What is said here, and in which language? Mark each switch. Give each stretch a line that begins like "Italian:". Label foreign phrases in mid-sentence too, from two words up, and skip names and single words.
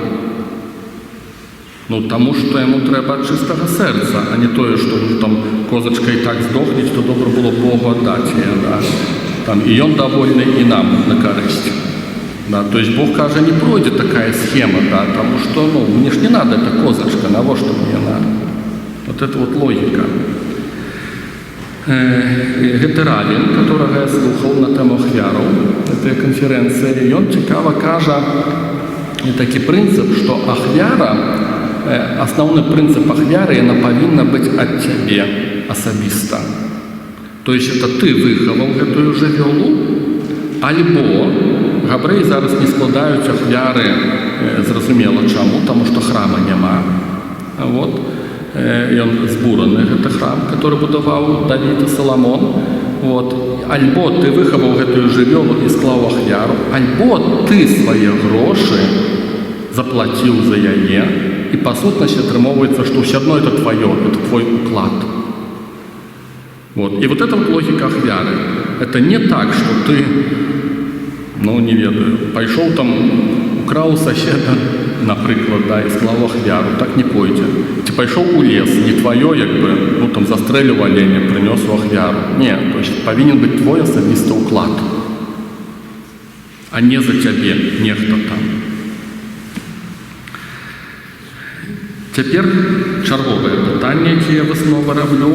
Belarusian: Таму што яму трэба ад чыстага сэрца, а не тое, што там козачка і так здохне, то добра было Богу аддаць яе. Да? І ён довольны, і нам на карысць. Да?
Russian: То есть Бог
Belarusian: кажа, не пройдзе
Russian: такая схема, да? Тому што мне ж не надо эта козачка, навошта мне надо? Вот это вот логика.
Belarusian: Гэты раввин,
Russian: которого я
Belarusian: слухаў на тему ахвяраў, этой конференцыі, ён цікава кажа такі прынцып, што ахвяра, асноўны прынцып ахвяры, яна павінна быць ад цябе асабіста.
Russian: То есть это
Belarusian: ты выхаваў гэтую жывёлу, альбо габрэі зараз не складаюць ахвяры, зразумела чаму, таму што храма няма. Вот. Ён збураны, гэта храм, который будаваў Давід і Саламон. Вот. Альбо ты выхаваў гэтую жывёлу і склаў ахвяру, альбо ты свае грошы заплаціў за яе, і па сутнасці атрымоўваецца, што ўсё адно
Russian: это твоё, это твой
Belarusian: уклад. Вот.
Russian: И вот эта вот логика ахвяры. Это не так, что ты,
Belarusian: не ведаю,
Russian: пошел там, украл у соседа наприклад, да,
Belarusian: і склав ахвяру, так не пойдзе. Ці пайшоў у лес, не твоё, як бы, ну там застрэліў аленя, прынёс у ахвяру. Не,
Russian: то есть
Belarusian: павінен быць твой асабісты ўклад, а не за цябе нехта там. Цяпер чарговае пытанне, якое я выснова раблю.